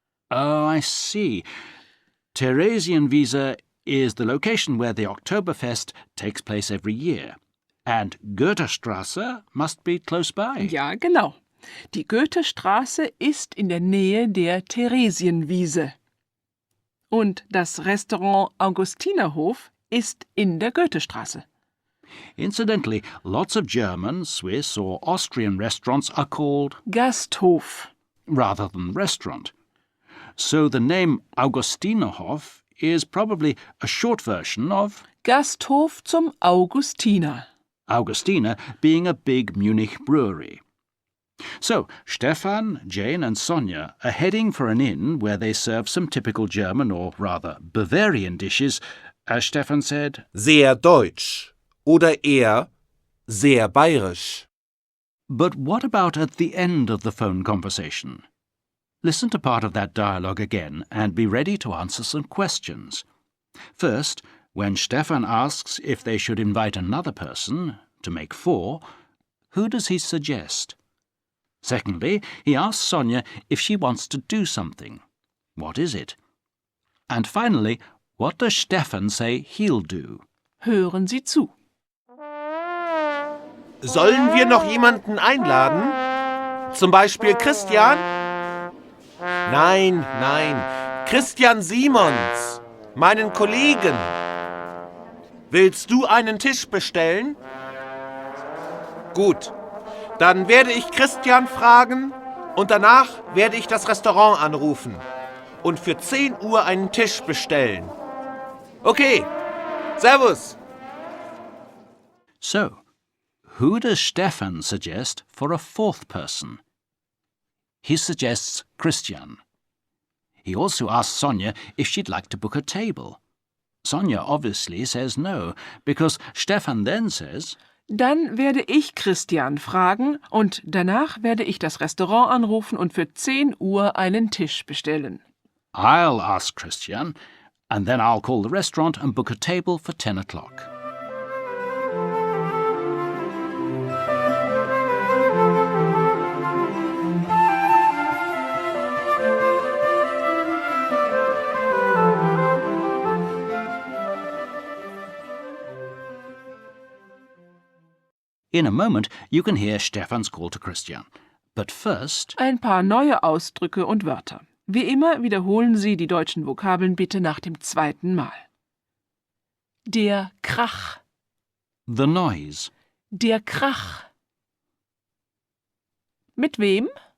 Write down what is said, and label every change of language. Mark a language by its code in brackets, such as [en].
[en] Oh, I see. Theresienwiese is the location where the Oktoberfest takes place every year. And Goethestraße must be close by. [de] Ja, genau. Die Goethestraße ist in der Nähe der Theresienwiese. Und das Restaurant Augustinerhof ist in der Goethestraße. [en] Incidentally, lots of German, Swiss or Austrian restaurants are called [de] Gasthof. [en] rather than restaurant. So the name Augustinerhof is probably a short version of [de] Gasthof zum Augustiner. [en] Augustiner being a big Munich brewery. So, Stefan, Jane and Sonia are heading for an inn where they serve some typical German or rather Bavarian dishes, as Stefan said, [de] Sehr deutsch oder eher sehr bayerisch. [en] But what about at the end of the phone conversation? Listen to part of that dialogue again and be ready to answer some questions. First, when Stefan asks if they should invite another person, to make 4, who does he suggest? Secondly, he asks Sonia if she wants to do something. What is it? And finally, what does Stefan say he'll do? [de] Hören Sie zu. Sollen wir noch jemanden einladen? Zum Beispiel Christian? Nein, Christian Simons, meinen Kollegen. Willst du einen Tisch bestellen? Gut, dann werde ich Christian fragen und danach werde ich das Restaurant anrufen und für 10 Uhr einen Tisch bestellen. Okay, Servus. [en] So, who does Stefan suggest for a 4th person? He suggests Christian. He also asks Sonia if she'd like to book a table. Sonia obviously says no, because Stefan then says, [de] Dann werde ich Christian fragen und danach werde ich das Restaurant anrufen und für 10 Uhr einen Tisch bestellen. [en] I'll ask Christian, and then I'll call the restaurant and book a table for 10 o'clock. In a moment, you can hear Stefan's call to Christian. But first, [de] Ein paar neue Ausdrücke und Wörter. Wie immer wiederholen Sie die deutschen Vokabeln bitte nach dem 2. Mal. Der Krach. [en] the noise. [de] Der Krach. Mit wem?